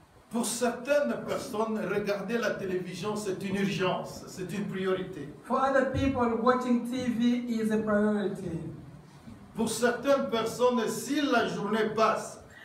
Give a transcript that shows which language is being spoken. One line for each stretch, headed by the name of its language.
French: Pour certaines personnes, regarder la télévision, c'est une urgence, c'est une priorité.
English: For other people, watching TV is a priority.
French: Pour certaines personnes, si la journée passe